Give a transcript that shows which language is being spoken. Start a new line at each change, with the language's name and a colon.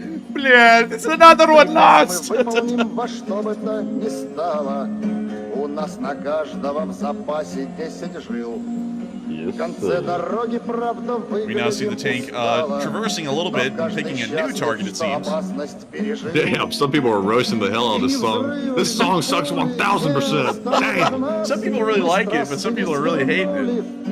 Russian: Блядь,
English: it's another one lost!
Russian: Выполним во что бы то ни стало. У нас на каждого в запасе 10 жил. В конце дороги, правда,
English: We now see the tank traversing a little bit and picking a new target, it seems. Damn, some people are roasting the hell out of this song. This song sucks 1000%. Dang! Some people really like it, but some people are really hating it.